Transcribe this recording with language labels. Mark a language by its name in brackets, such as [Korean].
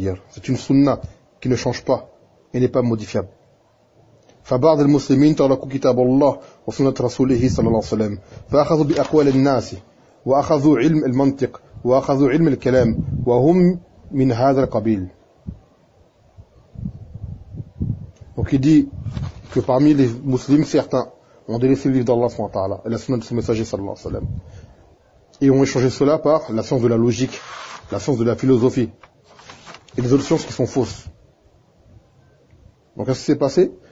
[French] C'est une sunna qui ne change pas et n'est pas modifiable. [Arabic] فبعض المسلمين تركوا كتاب الله وسنة رسوله صلى الله عليه وسلم فأخذوا بأقوال الناس وأخذوا علم المنطق وأخذوا علم الكلام وهم من هذا القبيل. [French] Donc il dit que parmi les musulmans certains ont délaissé le livre d'Allah subhanahu wa ta'ala et la sunna de son messager صلى الله عليه وسلم et ont échangé cela par la science de la logique, la science de la philosophie et les autres sciences qui sont fausses. Donc qu'est-ce qui s'est passé?